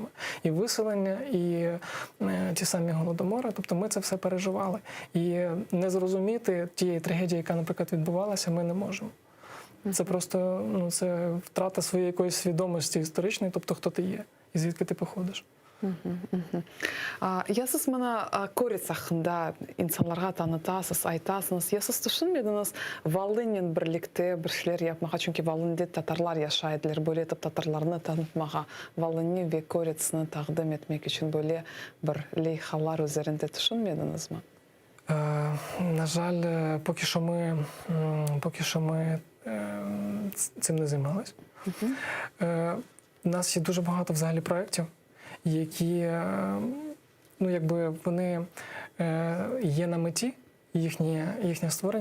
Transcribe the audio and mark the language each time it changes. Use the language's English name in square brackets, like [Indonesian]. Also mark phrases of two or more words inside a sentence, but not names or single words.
[Ukrainian] І виселення, і ті самі голодомори, тобто ми це все переживали. І не зрозуміти тієї трагедії, яка, наприклад, відбувалася, ми не можемо. Це просто це втрата своєї якоїсь свідомості історичної, тобто хто ти є і звідки ти походиш. [Crimean Tatar] Ясыз мына көрес хакында инсанларга танытасыз, айтасыз. Ясыз түшүнмедиңиз, Волынен бирликте бир ишлер япмага, чүнки Волынде татарлар жашайдылар, бөлетип татарларны танытмага, Волынны ве көресini тагдым этмек үчүн бөле бир лейхалар üzerinde түшүнмедиңизби? [Ukrainian] На жаль, поки що ми цим не займалися. У нас є дуже багато взагалі проєктів, які, вони є на меті, їхнє створення,